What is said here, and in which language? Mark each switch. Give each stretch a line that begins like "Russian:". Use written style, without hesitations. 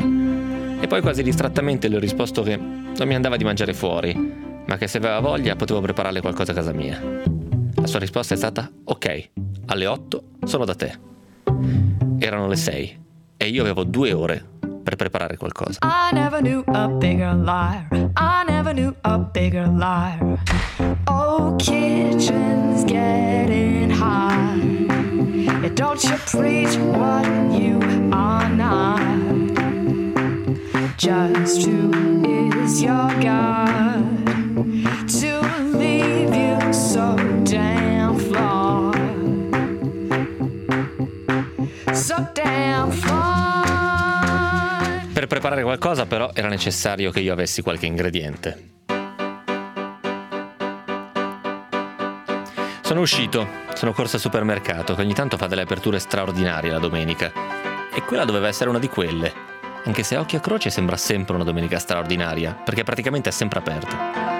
Italian: E poi quasi distrattamente le ho risposto che non mi andava di mangiare fuori, ma che se aveva voglia potevo prepararle qualcosa a casa mia. La sua risposta è stata: ok, alle 8 sono da te. Erano le 6 e io avevo 2 ore per preparare qualcosa.
English: I never knew a bigger liar. I never knew a bigger liar. Oh, kitchen's getting hot. Yeah, don't you preach what you are not. Just who is your God to leave you so damn flawed? So damn flawed.
Italian: Per preparare qualcosa, però, era necessario che io avessi qualche ingrediente. Sono uscito, sono corso al supermercato, che ogni tanto fa delle aperture straordinarie la domenica. E quella doveva essere una di quelle. Anche se a occhio a croce sembra sempre una domenica straordinaria, perché praticamente è sempre aperta.